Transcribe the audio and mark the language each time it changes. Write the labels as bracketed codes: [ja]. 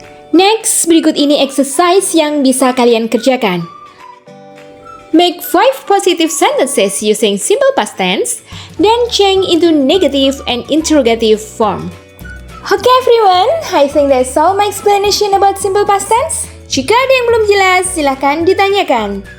[id] Next, berikut ini exercise yang bisa kalian kerjakan. [en] Make 5 positive sentences using simple past tense, then change into negative and interrogative form. Okay everyone, I think that's all my explanation about simple past tense. [id] Jika ada yang belum jelas, silahkan ditanyakan.